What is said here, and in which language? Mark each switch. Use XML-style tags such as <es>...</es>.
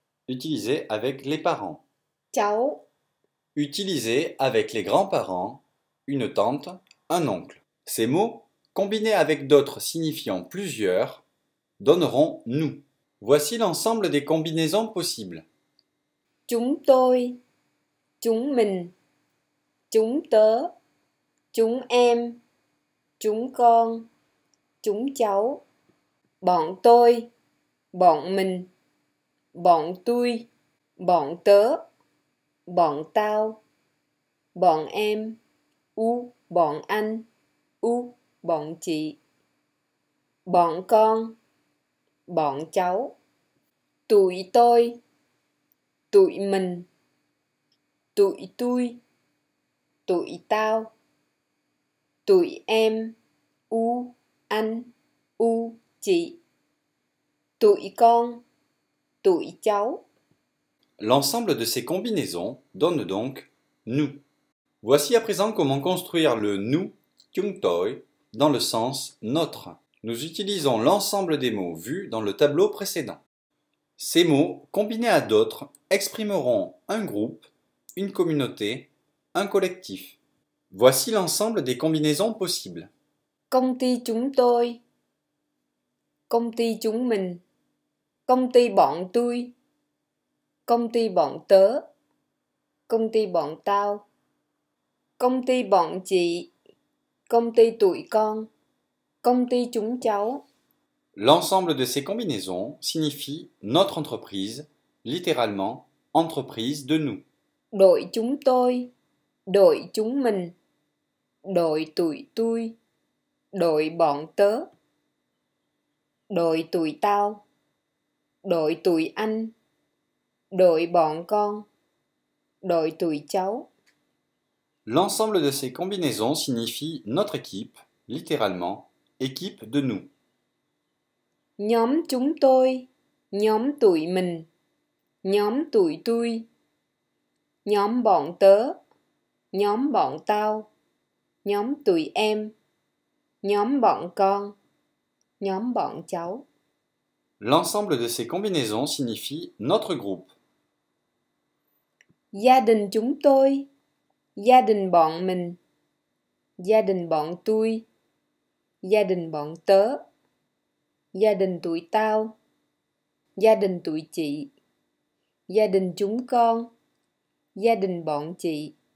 <fr>Utilisé avec les parents.</fr> <vi>cháu,</vi> <fr>Utilisé avec les grands-parents, une tante, un oncle. Ces mots, combinés avec d'autres signifiant plusieurs, donneront nous. Voici l'ensemble des combinaisons possibles.</fr> <vi>chúng tôi, chúng mình, chúng tớ, chúng em, chúng con, chúng cháu, bọn tôi, bọn mình, bọn tôi, bọn tớ, bọn tao, bọn em, u, bọn anh, u, bọn chị, bọn con, bọn cháu, tụi tôi, tụi mình, tụi tôi, tụi tao, tụi em, u, anh, u, chị, tụi con, tụi cháu.</vi> <fr>L'ensemble de ces combinaisons donne donc nous. Voici à présent comment construire le nous chúng tôi dans le sens notre. Nous utilisons l'ensemble des mots vus dans le tableau précédent. Ces mots, combinés à d'autres, exprimeront un groupe, une communauté, un collectif. Voici l'ensemble des combinaisons possibles.</fr> <vi>Công ty chúng tôi, công ty chúng mình, công ty bọn tôi, công ty bọn tớ, công ty bọn tao, công ty bọn chị, công ty tụi con, công ty chúng cháu.</vi> <fr>L'ensemble de ces combinaisons signifie notre entreprise, littéralement entreprise de nous.</fr> <vi>Đội chúng tôi, đội chúng mình, đội tụi tôi, đội bọn tớ, đội tụi tao, đội tụi anh, đội bọn con, đội tụi cháu.</vi> <fr>L'ensemble de ces combinaisons signifie notre équipe, littéralement équipe de nous.</fr> <vi>Nhóm chúng tôi, nhóm tụi mình, nhóm tụi tôi, nhóm bọn tớ, nhóm bọn tao, nhóm tụi em, nhóm bọn con, nhóm bọn cháu.</vi> <fr>L'ensemble de ces combinaisons signifie notre groupe.</fr> <vi>Gia đình chúng tôi, gia đình bọn mình, gia đình bọn tôi, gia đình bọn tớ, gia đình tụi tao, gia đình tụi chị, gia đình chúng con, gia đình bọn chị.</vi>